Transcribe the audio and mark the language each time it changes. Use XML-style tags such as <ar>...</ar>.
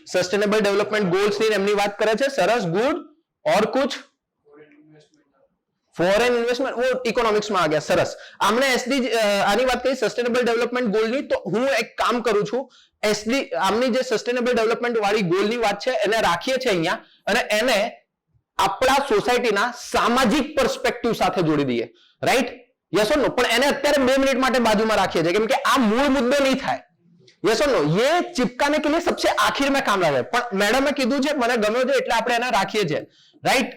<gu>Sustainable development goals ની એમની વાત કરે છે. સરસ, ગુડ.</gu> <hi>ઓર કુછ? ફોરેન ઇન્વેસ્ટમેન્ટ, वो इकोनॉमिक्स में आ गया.</hi> <gu>સરસ. આમને એસડી આની વાત કરી સસ્ટેનેબલ ડેવલપમેન્ટ ગોલની, તો હું એક કામ કરું છું, એસડી આમની જે સસ્ટેનેબલ ડેવલપમેન્ટ વાળી ગોલની વાત છે એને રાખીએ છીએ અહીંયા, અને એને આપણા સોસાયટીના સામાજિક પર્સપેક્ટિવ સાથે જોડી દઈએ, રાઈટ? યસ ઓર નો? પણ એને અત્યારે 2 મિનિટ માટે બાજુમાં રાખીએ છીએ કેમ કે આ મૂળ મુદ્દો નહીં થાય. યસ ઓર નો?</gu> <hi>ये चिपकाने के लिए सबसे आखिर में काम लागे.</hi> <gu>પણ મેડમે કીધું છે મને ગમ્યો છે એટલે આપણે એને રાખીએ છીએ, રાઈટ?</gu>